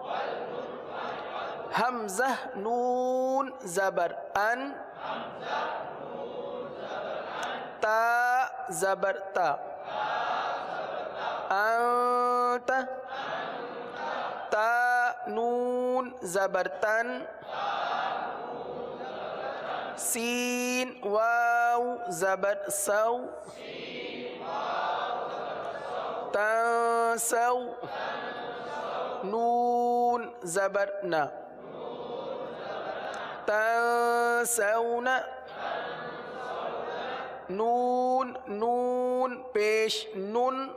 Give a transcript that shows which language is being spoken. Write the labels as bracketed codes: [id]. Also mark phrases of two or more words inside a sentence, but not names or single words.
[ur] حمزہ نون زبر ان تا زبر تا انت تا نون زبر تن سین واو زبر سو تنسو نون زبر نا تنسون نون نون پیش نن